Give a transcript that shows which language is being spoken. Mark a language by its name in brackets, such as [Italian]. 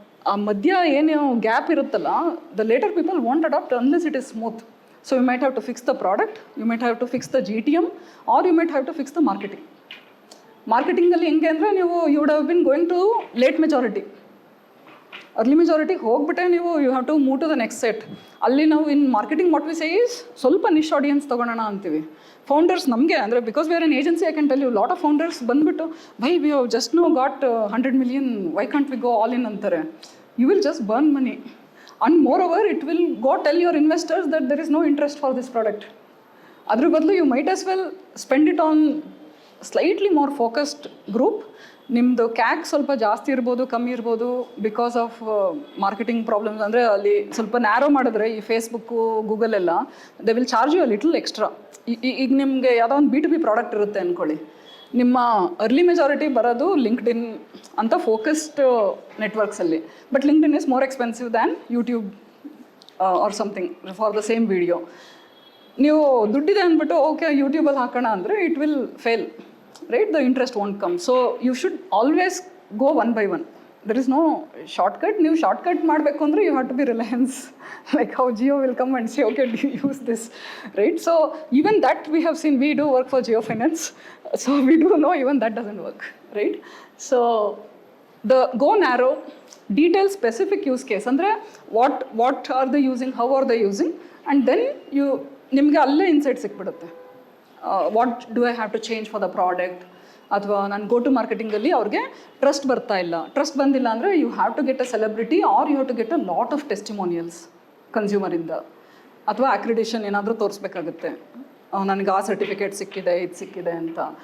[Kannada] ಆ ಮಧ್ಯ ಏನು ಗ್ಯಾಪ್ ಇರುತ್ತಲ್ಲ, [English] The later people want adapt unless it is smooth. So you might have to fix the product, you might have to fix the GTM, or you might have to fix the marketing. [Kannada] ಮಾರ್ಕೆಟಿಂಗಲ್ಲಿ ಹೆಂಗೆ ಅಂದರೆ ನೀವು [English] You would have been going to late majority. [Kannada] Early ಮೆಜಾರಿಟಿಗೆ ಹೋಗ್ಬಿಟ್ಟೆ ನೀವು [English] You have to move to the next set. ಅಲ್ಲಿ ನಾವು in marketing what we say is [Kannada] ಸ್ವಲ್ಪ ನಿಶ್ audience ತೊಗೊಳೋಣ ಅಂತೀವಿ. Founders ನಮಗೆ ಅಂದರೆ [English] Because we are an agency, I can tell you lot of founders ಬಂದುಬಿಟ್ಟು by we have just no got 100 million, why can't we go all in ಅಂತಾರೆ. You will just burn money. And moreover, it will go tell your investors that there is no interest for this product. [Kannada] Adru badlu [English] you might as well spend it on slightly more focused group. [Kannada] ನಿಮ್ಮದು ಕ್ಯಾಕ್ ಸ್ವಲ್ಪ ಜಾಸ್ತಿ ಇರ್ಬೋದು, ಕಮ್ಮಿ ಇರ್ಬೋದು, [English] Because of marketing problems. [Kannada] ಅಂದರೆ ಅಲ್ಲಿ ಸ್ವಲ್ಪ narrow ಮಾಡಿದ್ರೆ ಈ ಫೇಸ್ಬುಕ್ಕು, ಗೂಗಲ್ ಎಲ್ಲ [English] They will charge you a little extra. [Kannada] ಈಗ ನಿಮಗೆ ಯಾವುದೋ ಒಂದು B2B ಪ್ರಾಡಕ್ಟ್ ಇರುತ್ತೆ ಅಂದ್ಕೊಳ್ಳಿ, ನಿಮ್ಮ ಅರ್ಲಿ ಮೆಜಾರಿಟಿ ಬರೋದು ಲಿಂಕ್ಡ್ಇನ್ ಅಂತ focused ನೆಟ್ವರ್ಕ್ಸಲ್ಲಿ. [English] But LinkedIn is more expensive than YouTube or something for the same video. [Kannada] ನೀವು ದುಡ್ಡಿದೆ ಅಂದ್ಬಿಟ್ಟು ಓಕೆ ಯೂಟ್ಯೂಬಲ್ಲಿ ಹಾಕೋಣ ಅಂದರೆ [English] It will fail, right. The interest won't come. So you should always go one by one. There is no shortcut. [Kannada] ನೀವು shortcut ಮಾಡಬೇಕು ಅಂದರೆ [English] You have to be Reliance, like how Jio will come and say okay do use this, right. So even that we have seen, we do work for Jio Finance, so we do know even that doesn't work, right? So the go narrow, detail specific use case andre what are they using, how are they using, and then you [Kannada] nimge alle insight sikbidutte. [English] What do I have to change for the product, [Kannada] ಅಥವಾ ನಾನು go to ಮಾರ್ಕೆಟಿಂಗಲ್ಲಿ ಅವ್ರಿಗೆ trust ಬರ್ತಾ ಇಲ್ಲ. Trust ಬಂದಿಲ್ಲ ಅಂದರೆ [English] you have to get a celebrity, or you have to get a lot of testimonials [Kannada] ಕನ್ಸ್ಯೂಮರಿಂದ, ಅಥವಾ accreditation ಏನಾದರೂ ತೋರಿಸ್ಬೇಕಾಗುತ್ತೆ, ನನಗೆ ಆ ಸರ್ಟಿಫಿಕೇಟ್ ಸಿಕ್ಕಿದೆ, ಇದು ಸಿಕ್ಕಿದೆ ಅಂತ.